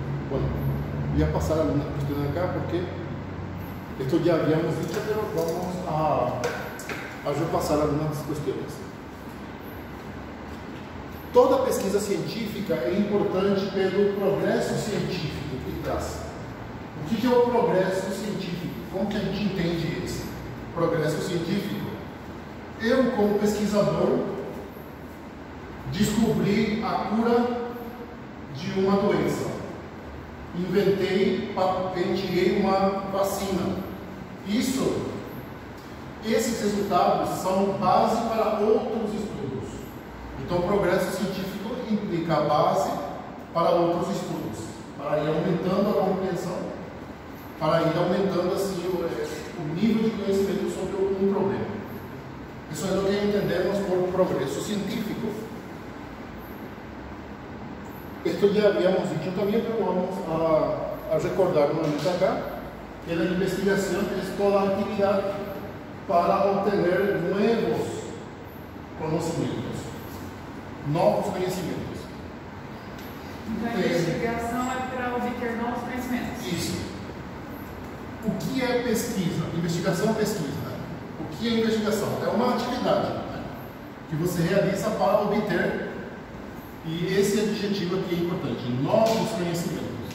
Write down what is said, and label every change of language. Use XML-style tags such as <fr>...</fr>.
<es>Bueno, voy a pasar algunas cuestiones acá porque esto ya habíamos dicho, pero vamos a repasar algunas cuestiones.</es> <pt>Toda pesquisa científica é importante pelo progresso científico que traz. O que é o progresso científico? Como que a gente entende esse progresso científico? Eu, como pesquisador, descobri a cura de uma doença. Inventei, patenteei uma vacina. Esses resultados são base para outros estudos. Então, o progresso científico implica a base para outros estudos, para ir aumentando a compreensão, para ir aumentando assim, o nível de conhecimento sobre um problema. Isso é o que entendemos por progresso científico.</pt> <es>Esto ya habíamos dicho también, pero vamos a recordar nuevamente acá que la investigación es toda actividad para obtener nuevos</es> <pt>conhecimentos, novos conhecimentos. Então a investigação é para obter novos conhecimentos. Isso. O que é pesquisa? Investigação é pesquisa. O que é investigação? É uma atividade, né, que você realiza para obter, e esse objetivo aqui é importante, novos conhecimentos.</pt>